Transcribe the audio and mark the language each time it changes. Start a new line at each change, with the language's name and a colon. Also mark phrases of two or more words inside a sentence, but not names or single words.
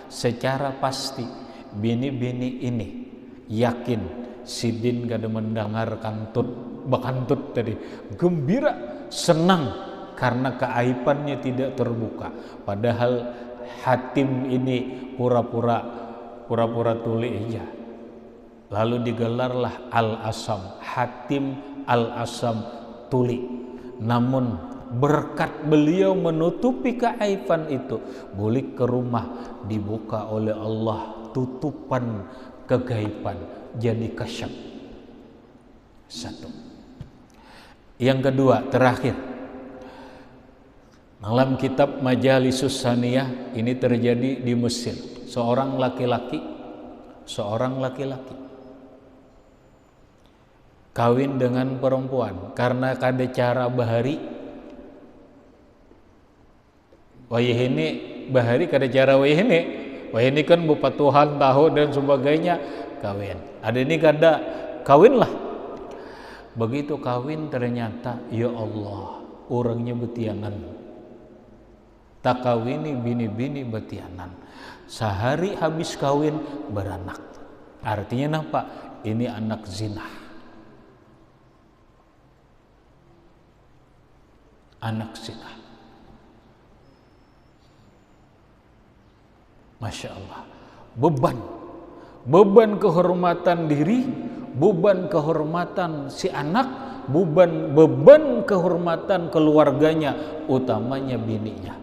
Indonesian: Secara pasti bini-bini ini yakin Sidin
Banjar: kada mendengar bakantut
Indonesian: tadi, gembira, senang karena keaibannya tidak terbuka. Padahal Hatim ini pura-pura tuli aja. Lalu digelarlah Al-Assam, Hatim Al-Assam Tuli. Namun berkat beliau menutupi keaiban itu, balik ke rumah dibuka oleh Allah tutupan kegaiban, jadi kasyaf. Satu. Yang kedua, terakhir, dalam kitab Majalisus Saniyah, ini terjadi di Mesir. Seorang laki-laki kawin dengan perempuan karena
Banjar: kada cara bahari. Wayahini bahari kada cara wayahini kan bupatuhan tahu dan sebagainya, kawin. Ada ini kada kawin lah.
Indonesian: Begitu kawin ternyata ya Allah, orangnya betianan.
Banjar: Tak kawini bini-bini betianan.
Indonesian: Sehari habis kawin beranak. Artinya apa? Ini anak zina. Anak zina.
Arabic: ما شاء الله.
Indonesian: Beban kehormatan diri, beban kehormatan si anak, beban kehormatan keluarganya, utamanya bininya.